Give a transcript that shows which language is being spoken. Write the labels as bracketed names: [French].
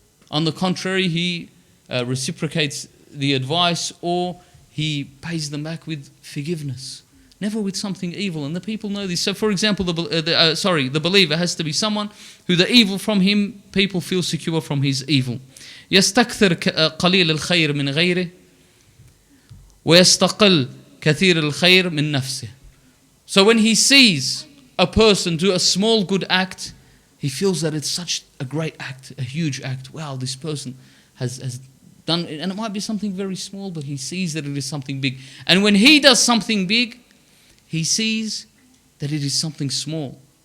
[English] On the contrary, he reciprocates the advice, or he pays them back with forgiveness, never with something evil. And the people know this. So for example, the believer has to be someone who the evil from him, people feel secure from his evil. [Arabic] يستكثر قليل الخير من غيره ويستقل كثير الخير من نفسه. [English] So when he sees a person do a small good act, he feels that it's such a great act, a huge act. Wow, this person has done it, and it might be something very small, but he sees that it is something big. And when he does something big, he sees that it is something small.